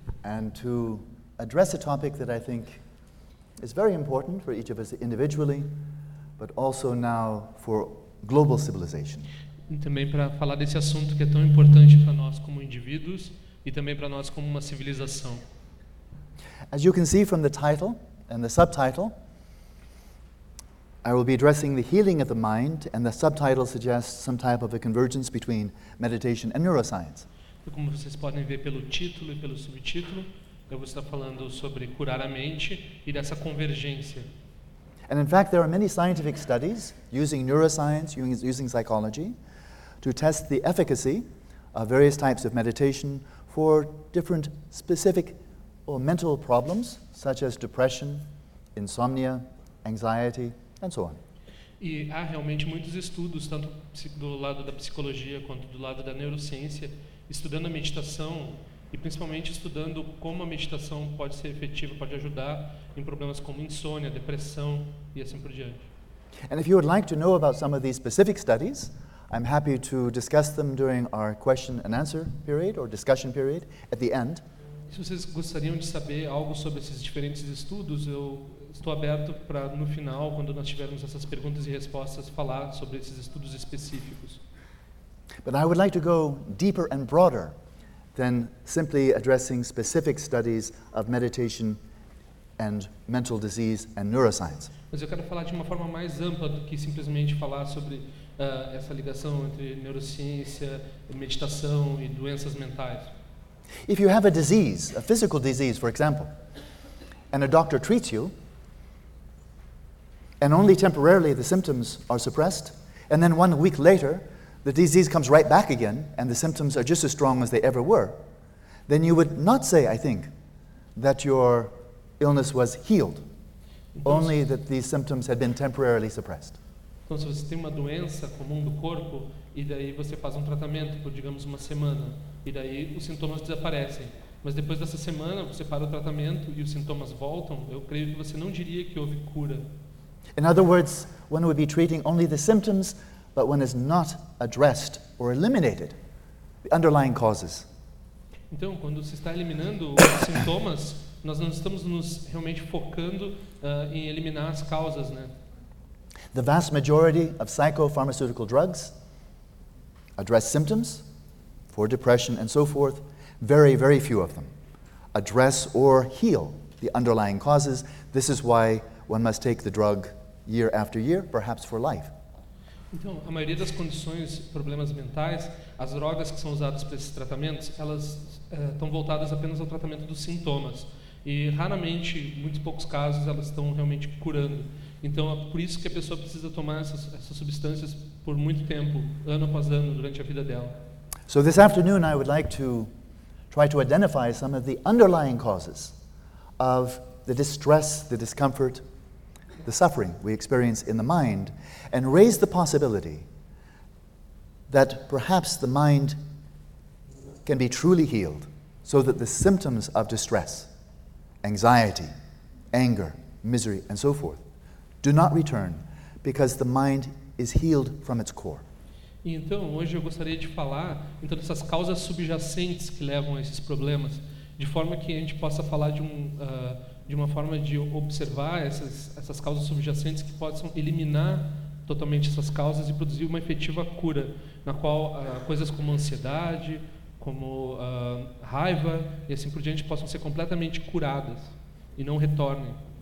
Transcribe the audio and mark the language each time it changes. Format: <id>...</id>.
<en>And to address a topic that I think is very important for each of us individually, but also now for global civilization.</en> <pt>E também para falar desse assunto que é tão importante para nós como indivíduos e também para nós como uma civilização.</pt> <en>As you can see from the title and the subtitle, I will be addressing the healing of the mind, and the subtitle suggests some type of a convergence between meditation and neuroscience.</en> <pt>Como vocês podem ver pelo título e pelo subtítulo, eu vou estar falando sobre curar a mente e dessa convergência.</pt> <en>And in fact, there are many scientific studies using neuroscience, using psychology, to test the efficacy of various types of meditation for different specific or mental problems, such as depression, insomnia, anxiety, and so on.</en> <pt>E há realmente muitos estudos, tanto do lado da psicologia quanto do lado da neurociência, estudando a meditação e principalmente estudando como a meditação pode ser efetiva, pode ajudar em problemas como insônia, depressão e assim por diante.</pt> <en>And if you would like to know about some of these specific studies, I'm happy to discuss them during our question and answer period or discussion period at the end.</en> <pt>Se vocês gostariam de saber algo sobre esses diferentes estudos, eu estou aberto para no final, quando nós tivermos essas perguntas e respostas, falar sobre esses estudos específicos.</pt> <en>But I would like to go deeper and broader than simply addressing specific studies of meditation and mental disease and neuroscience.</en> <pt>Mas eu quero falar de uma forma mais ampla do que simplesmente falar sobre essa ligação entre neurociência, meditação e doenças mentais.</pt> <en>If you have a disease, a physical disease, for example, and a doctor treats you, and only temporarily the symptoms are suppressed, and then 1 week later, the disease comes right back again, and the symptoms are just as strong as they ever were, then you would not say, I think, that your illness was healed, only that these symptoms had been temporarily suppressed.</en> <pt>Então, se você tem uma doença comum do corpo e daí você faz um tratamento por, digamos, uma semana e daí os sintomas desaparecem, mas depois dessa semana você para o tratamento e os sintomas voltam, eu creio que você não diria que houve cura.</pt> <en>In other words, one would be treating only the symptoms, but one is not addressed or eliminated the underlying causes.</en> <pt>Então, quando se está eliminando os sintomas, nós não estamos nos realmente focando em eliminar as causas, né?</pt> <en>The vast majority of psychopharmaceutical drugs address symptoms for depression and so forth. Very, very few of them address or heal the underlying causes. This is why one must take the drug year after year, perhaps for life.</en> <pt>Então, a maioria das condições, problemas mentais, as drogas que são usadas para esses tratamentos, elas estão voltadas apenas ao tratamento dos sintomas. E raramente, muitos poucos casos, elas estão realmente curando. Então, é por isso que a pessoa precisa tomar essas substâncias por muito tempo, ano após ano, durante a vida dela.</pt> <en>So this afternoon I would like to try to identify some of the underlying causes of the distress, the discomfort, the suffering we experience in the mind, and raise the possibility that perhaps the mind can be truly healed, so that the symptoms of distress, anxiety, anger, misery, and so forth, do not return, because the mind is healed from its core.</en> <pt>E então, hoje eu gostaria de falar então dessas causas subjacentes que levam a esses problemas, de forma que a gente possa falar de uma forma de observar essas causas subjacentes que possam eliminar totalmente essas causas e produzir uma efetiva cura, na qual coisas como ansiedade, como raiva e assim por diante possam ser completamente curadas e não retornem.</pt>